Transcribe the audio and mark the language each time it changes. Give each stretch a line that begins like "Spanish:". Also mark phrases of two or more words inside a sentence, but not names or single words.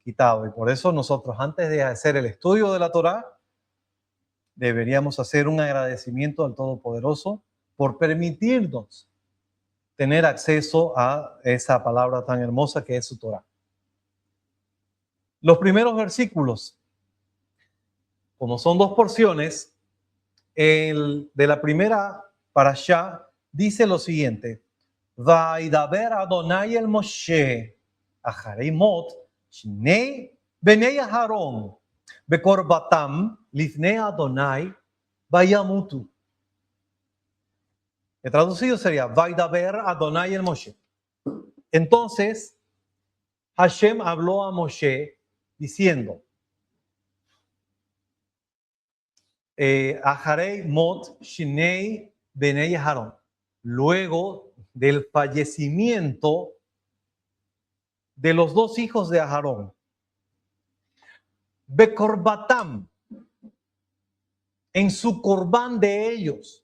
Spanish: Y por eso nosotros, antes de hacer el estudio de la Torá, deberíamos hacer un agradecimiento al Todopoderoso por permitirnos tener acceso a esa palabra tan hermosa que es su Torá. Los primeros versículos, como son dos porciones, el de la primera parashá dice lo siguiente:
Hebrew: וידבר אדני אל משה, אחרי מות, שני בני אהרן, בקרבתם לפני אדני, וימתו.
Spanish: El traducido sería
Hebrew: וידבר אדני אל משה.
Spanish: Entonces, Hashem habló a Moshe diciendo,
Hebrew: אחרי מות שני בני אהרן,
Spanish: luego del fallecimiento de los dos hijos de Aharón, bekorbatam, en su corbán de ellos.